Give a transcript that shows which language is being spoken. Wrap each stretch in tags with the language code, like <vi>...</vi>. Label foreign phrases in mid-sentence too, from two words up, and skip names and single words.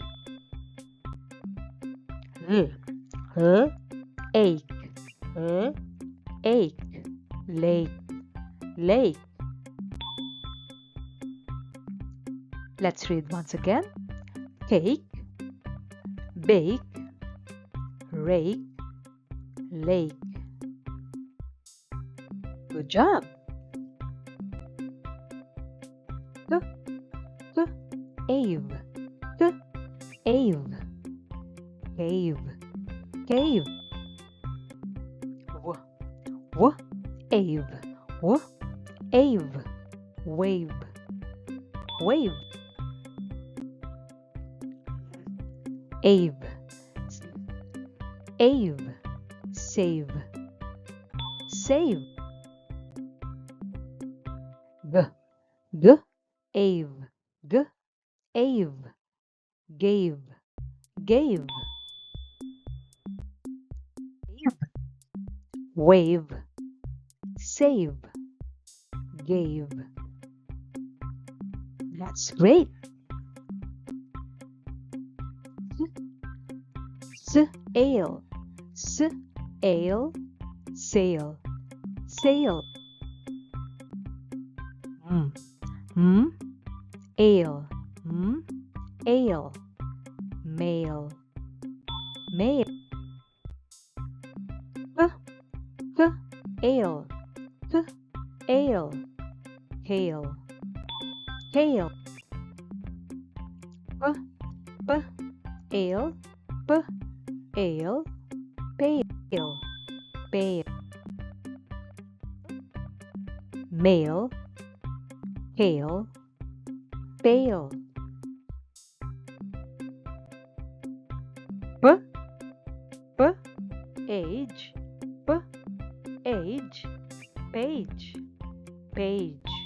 <en>L, l, egg, l, egg, lake, lake. Let's read once again. Cake, bake, rake, lake. Good job. K, k, ave, k, ave, cave, cave. W, w, ave, w, ave, wave, wave. Ave, ave, save, save. G, g, ave, g, ave, gave, gave. Wave, save, gave. That's great. Ale, ale, sail, sail. Ale, ale, male, male. Ale, ale, hail, hail. Ale, ale, pale, pale. Male, hail, pale. Age, age, page, page.</en>